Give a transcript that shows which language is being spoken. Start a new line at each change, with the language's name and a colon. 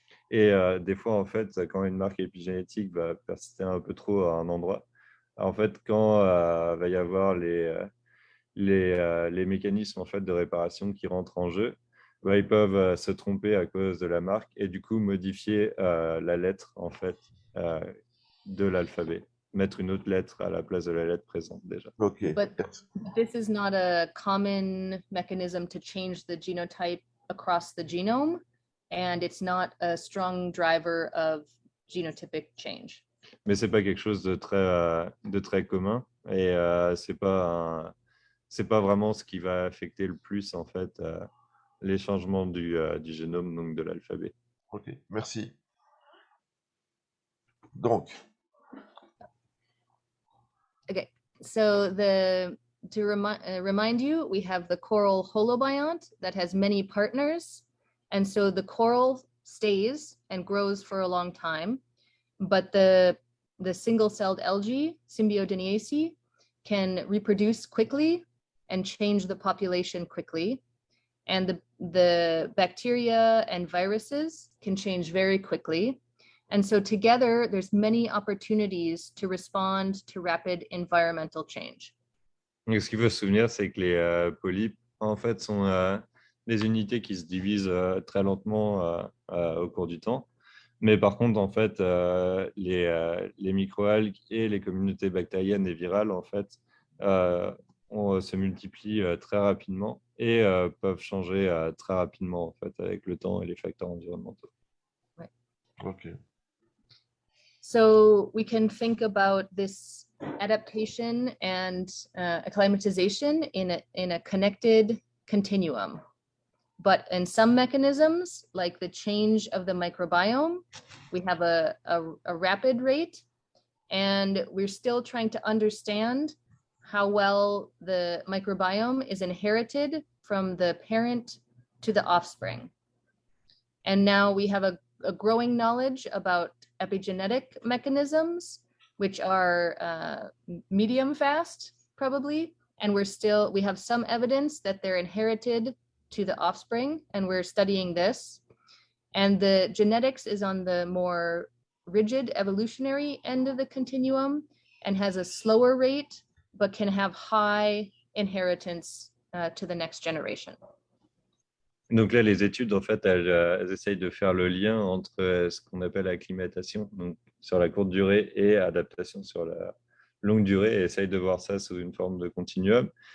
French: Et des fois, en fait, quand une marque épigénétique va persister un peu trop à un endroit, en fait, quand va y avoir les mécanismes en fait, de réparation qui rentrent en jeu, bah, ils peuvent se tromper à cause de la marque et du coup modifier la lettre en fait, de l'alphabet, mettre une autre lettre à la place de la lettre présente déjà. Ok.
English: But this is not a common mechanism to change the genotype across the genome, and it's not a strong driver of genotypic change.
French: Mais c'est pas quelque chose de très commun et c'est pas vraiment ce qui va affecter le plus en fait les changements du génome, donc de l'alphabet. Ok, merci. Donc,
English: Okay, so to remind you, we have the coral holobiont that has many partners, and so the coral stays and grows for a long time, but the single-celled algae, Symbiodiniaceae, can reproduce quickly and change the population quickly, and the bacteria and viruses can change very quickly. And so together, there's many opportunities to respond to rapid environmental change.
French: Donc, ce qu'il faut se souvenir, c'est que les polypes, en fait, sont des unités qui se divisent très lentement au cours du temps. Mais par contre, en fait, les microalgues et les communautés bactériennes et virales, en fait, se multiplient très rapidement et peuvent changer très rapidement, en fait, avec le temps et les facteurs environnementaux.
English: Right. ok. So we can think about this adaptation and acclimatization in a connected continuum. But in some mechanisms, like the change of the microbiome, we have a rapid rate, and we're still trying to understand how well the microbiome is inherited from the parent to the offspring. And now we have a growing knowledge about epigenetic mechanisms, which are medium fast, probably, and we have some evidence that they're inherited to the offspring, and we're studying this. And the genetics is on the more rigid evolutionary end of the continuum and has a slower rate, but can have high inheritance to the next generation.
French: Donc là, les études, en fait, elles essayent de faire le lien entre ce qu'on appelle acclimatation, donc sur la courte durée, et adaptation sur la longue durée, et essayent de voir ça sous une forme de continuum.